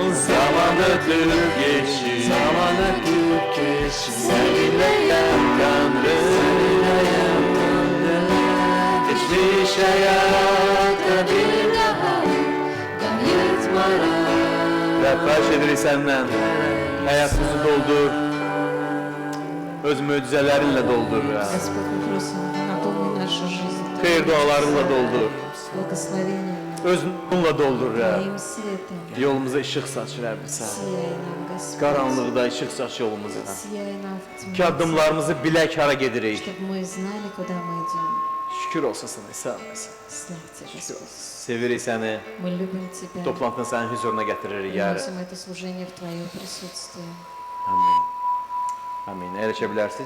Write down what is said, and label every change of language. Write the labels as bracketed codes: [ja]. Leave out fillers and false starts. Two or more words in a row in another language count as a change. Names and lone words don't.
[tr] Zaman ötüp geçir. Zaman ötüp geçir. Seninleyim Tanrım. Geçmiş hayata bir daha kayıtmaram. [az] Rab xahiş edirik səndən. Həyatımızı doldur. Öz möcüzələrinlə doldur. [ru] Господь, мы просим, наполни нашу жизнь [az] Xeyir dualarınla doldur. [ru] благословением, [az] Öz nurunla doldur Rəb. [ru] Твоим светом. [az] Yolumuza işıq saç Rəb sən. [ru] Сияй нам, Господь. [az] Qaranlıqda işıq saç yolumuza. [ru] Сияй нам в [az] Ki [ru] тьме, [az] addımlarımızı bilək hara gedirik. [ru] чтобы мы знали, куда мы идем. [tr] Şükür olsun sana İsa Mesih. [ru] Слава Тебе, Господь. [az] Sevirik səni. [ru] Мы любим Тебя. [az] Toplantını sənin huzuruna gətiririk yarı. [ru] Приносим это служение в Твое присутствие. [az] Amin. Amin. Əyləşə bilərsiniz.